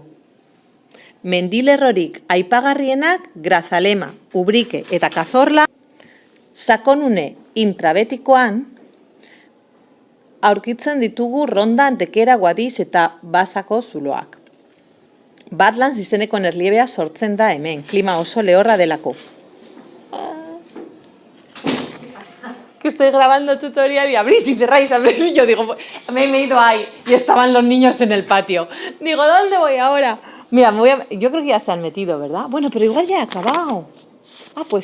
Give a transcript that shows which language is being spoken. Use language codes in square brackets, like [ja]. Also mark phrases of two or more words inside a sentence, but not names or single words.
[eu] Mendilerrorik aipagarrienak Grazalema, Ubrique eta Cazorla, sakonune intrabetikoan aurkitzen ditugu Ronda, Antequera, Guadix eta Basako zuloak. Badlands izeneko erliebea sortzen da hemen, klima oso lehorra delako. [es] Que estoy grabando tutorial y abrís y cerráis, abrís y yo digo, me he ido ahí y estaban los niños en el patio. Digo, ¿dónde voy ahora? Mira, yo creo que ya se han metido, ¿verdad? Bueno, pero igual ya he acabado. Ah, pues sí.